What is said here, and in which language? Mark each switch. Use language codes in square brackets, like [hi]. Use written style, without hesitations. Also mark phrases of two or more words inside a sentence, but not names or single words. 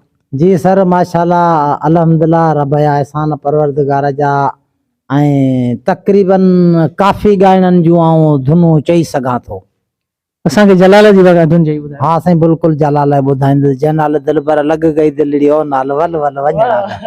[sd] जी सर [ar] ما شاء الله الحمد لله [sd] रब जा एहसान परवरदिगार जा ऐं तक़रीबन काफ़ी ॻाइणनि जूं आऊं धुनूं चई सघां थो। असांखे जलाल जी धुन चई ॿुधायो। हा साईं बिल्कुलु जलाल ॿुधाईंदुसि। [skr] जंहिं नाल दिल पर लॻ गई दिलड़ी ओ नाल वल वल वञणा।